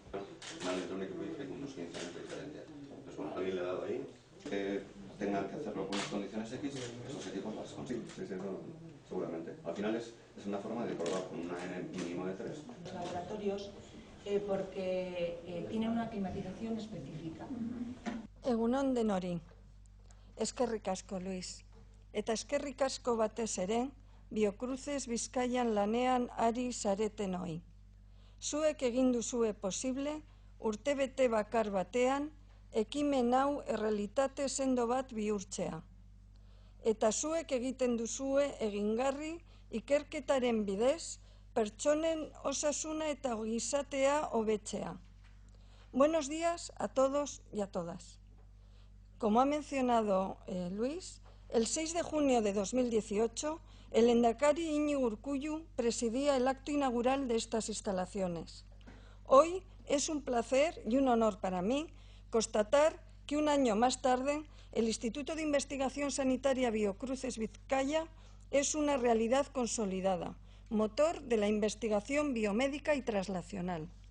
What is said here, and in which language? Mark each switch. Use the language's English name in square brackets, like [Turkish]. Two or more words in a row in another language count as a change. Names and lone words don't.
[Spanish] Una electrónica con unos 15 años de diferencia. Entonces, bueno, alguien le ha dado ahí que tengan que hacerlo con unas condiciones X, esos equipos las consiguen. Sí, seguramente. Al final es una forma de probar con una N mínimo de 3. Los laboratorios, porque tienen una climatización específica. [Basque] Egunon denori. Eskerrik asko, Luis. Eta eskerrik asko batez ere, Biocruces Bizkaian lanean ari zaretenoi. Zuek egin duzue posible, urtebete bakar batean, ekimen hau errealitate sendo bat bihurtzea. Eta zuek egiten duzue egingarri ikerketaren bidez, pertsonen osasuna eta gizatea hobetzea. [Spanish] Buenos días a todos y a todas. Como ha mencionado Luis, el 6 de junio de 2018, el lehendakari Iñigo Urkullu presidía el acto inaugural de estas instalaciones. Hoy es un placer y un honor para mí constatar que un año más tarde el Instituto de Investigación Sanitaria Biocruces Vizcaya es una realidad consolidada, motor de la investigación biomédica y translacional.